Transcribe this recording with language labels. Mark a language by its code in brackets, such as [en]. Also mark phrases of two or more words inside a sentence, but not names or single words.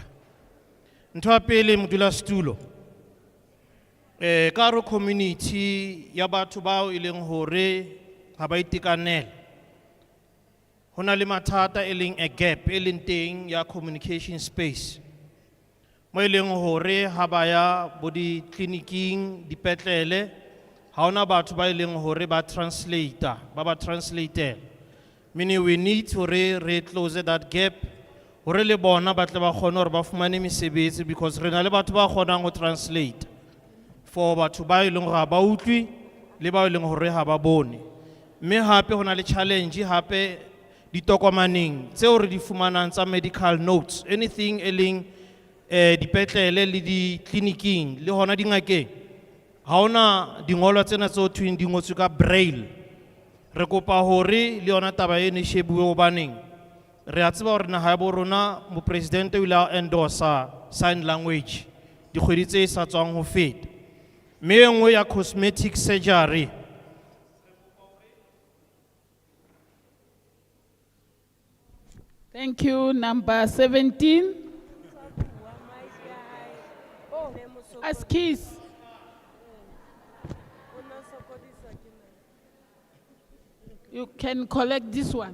[st] Ntho ya pele modulasetulo ka re community ya batho bao e leng hore ha ba itekanela. Hona le mathata e leng a gap e leng teng ya communication space. Mo e leng hore ha ba ya bo di clinicing dipetlele ha ona batho ba e leng hore ba translator ba translator. [en] Meaning we need to re close that gap [st] hore le bona ba tle ba kgone hore ba fumane mesebetsi, because re na le batho ba kgonang ho [en] translate for [st] batho ba e leng hore ba utlwi le ba e leng hore ha ba bone. Me hape hona le challenge hape ditokomaneng tseo re di fumanang tsa [en] medical notes, [st] anything e leng dipetlele le di clinicing le hona dingakeng ha ona dingolwa tsena tso thweng di ngotswe ka braille. Re kopa hore le yona taba ene shebuwe hobaneng re a tseba hore naha ya bo rona mo president o ile a endorsa [en] sign language [st] dikgwedi tse sa tswang ho feta. Me engwe ya [en] cosmetic surgery. Thank you. Number 17. Askis. You can collect this one.